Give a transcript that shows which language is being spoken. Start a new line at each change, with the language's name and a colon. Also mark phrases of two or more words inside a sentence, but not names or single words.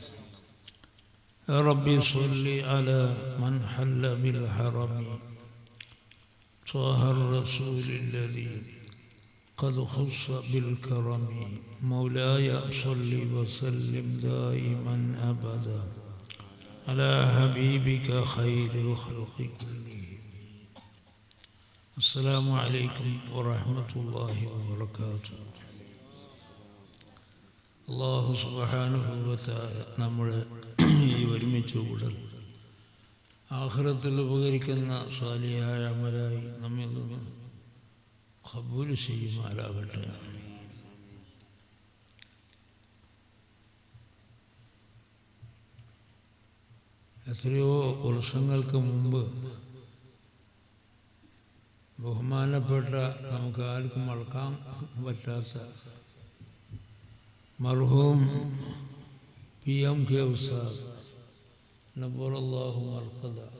Arabic: يا ربي صل على من حل بالحرم طه الرسول الذي قد خص بالكرم. مولاي صل وسلم دائما أبدا على حبيبك خير الخلق كلهم. السلام عليكم ورحمة الله وبركاته. الله سبحانه وتعالى
Malayalam: നമ്മളെ ഈ ഒരുമിച്ച് കൂടൽ ആഖിറത്തിൽ ഉപകരിക്കുന്ന സാലിഹായ അമലായി നമ്മിൽ നിന്ന് ഖബൂൽ ചെയ്യുമാറാകട്ടെ. എത്രയോ വർഷങ്ങൾക്ക് മുമ്പ് ബഹുമാനപ്പെട്ട നമുക്ക് ആർക്കും മറക്കാൻ പറ്റാത്ത മർഹൂം PMK ഉസ്താദ്
Arabic: نوّر الله مرقده